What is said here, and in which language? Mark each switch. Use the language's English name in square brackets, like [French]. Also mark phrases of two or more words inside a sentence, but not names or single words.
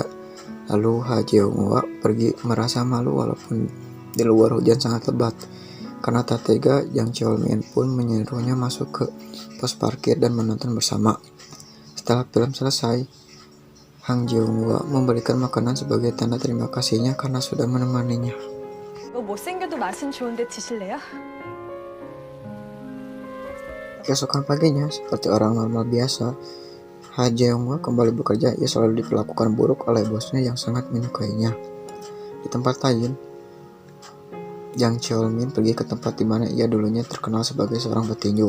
[Indonesian] Lalu Ha Jeong-hwa pergi merasa malu walaupun di luar hujan sangat lebat. Karena tak tega, Jang Cheol-min pun menyuruhnya masuk ke pos parkir dan menonton bersama. Setelah film selesai, Han Jeong-hwa memberikan makanan sebagai tanda terima kasihnya karena sudah menemaninya. [Korean] 못생겨도 맛은 좋은데 드실래요? [Indonesian] Keesokan paginya, seperti orang normal biasa, Ha Jeong-hwa kembali bekerja. Ia selalu diperlakukan buruk oleh bosnya yang sangat menyukainya. Di tempat lain, Jang Cheol-min pergi ke tempat di mana ia dulunya terkenal sebagai seorang petinju.